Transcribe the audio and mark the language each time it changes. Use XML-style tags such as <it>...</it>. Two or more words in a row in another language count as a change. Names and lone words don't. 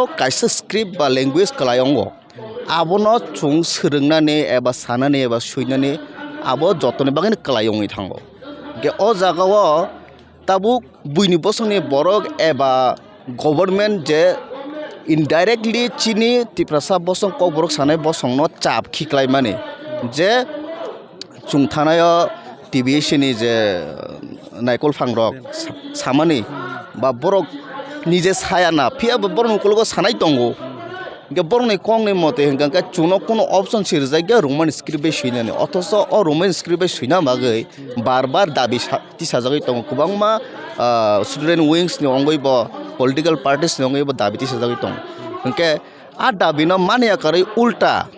<trp>काइसा स्क्रिप्ट बा लेंगुवेज कलायङो आबोनो chung सोलोंनानै एबा सानानै एबा सुइनानै आबो जतने बागैनो कलायङै थांगो के ओ जागाव ताबुक बुइनि बसंनि borok एबा गभर्नमेन्ट जे इनडाइरेक्टली चिनि तिफ्रासा बसं कक borok सानाय बसंनो चाप खिख्लाय माने जे chung थानाय टिभिएसनि जे नायकल फांरक सामानि बा borok निजे सायाना फियाबो borok नकलगो सानाय दंगो के borokni kongni mote hingka chuno kono option sirjak</trp> <en>roman script</en> <trp>bai suinani othoso o</trp> <en>roman script</en> <trp>bai suina bagai barbar dabi tisajagoi tongo kubangma</trp> <en>student wings</en> <trp>ni ongoi bo</trp> <en>political parties</en> <trp>ni ongoi bo dabi tisajagoi tongo hingke a dabi no mania karai ulta</trp>